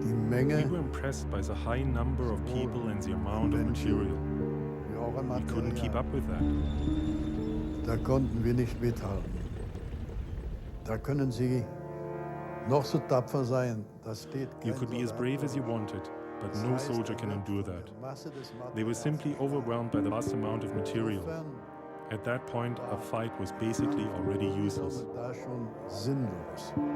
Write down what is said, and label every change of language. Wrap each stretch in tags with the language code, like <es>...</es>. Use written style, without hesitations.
<en>We were impressed by the high number of people and the amount of material. We couldn't keep up with that.</en> <de>Da konnten wir nicht mithalten. Da können Sie noch so tapfer sein. Das steht</de> <en>You could be as brave as you wanted, but no soldier can endure that. They were simply overwhelmed by the vast amount of material. At that point, a fight was basically already useless.</en> <de>Da schon sinnlos.</de>